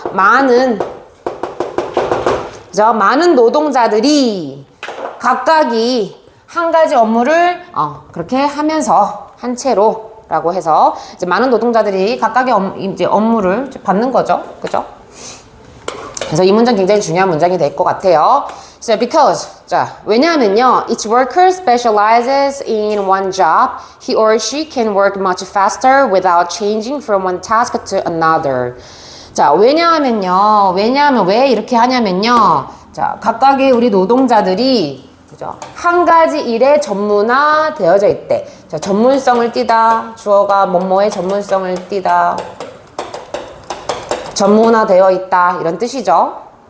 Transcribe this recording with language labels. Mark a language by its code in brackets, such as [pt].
[ko] 많은 노동자들이 각각이 한 가지 업무를 그렇게 하면서 한 채로 라고 해서 이제 많은 노동자들이 각각의 이제 업무를 받는 거죠. 그죠? 그래서 이 문장 굉장히 중요한 문장이 될 것 같아요. [en] So because, [ko] 자, 왜냐하면요, [en] each worker specializes in one job, he or she can work much faster without changing from one task to another. [ko] 자, 왜냐하면요, 왜 이렇게 하냐면요, 자, 각각의 우리 노동자들이 그죠? 한 가지 일에 전문화 되어져 있대. 자, 전문성을 띠다. 주어가 뭐뭐의 전문성을 띠다. 전문화되어 있다. 이런 뜻이죠.